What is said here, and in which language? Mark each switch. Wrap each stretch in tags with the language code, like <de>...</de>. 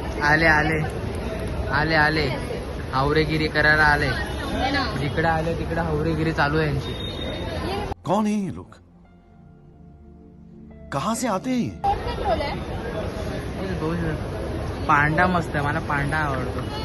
<mr>आले आले आले आले हावरेगिरी करायला आले. जिकडे आले तिकडे हावरेगिरी चालू आहे यांची.</mr> <hi>कौन है ये लोग, कहाँ से आते हैं?</hi> <mr>पांडा मस्त आहे, मला पांडा आवडतो.</mr>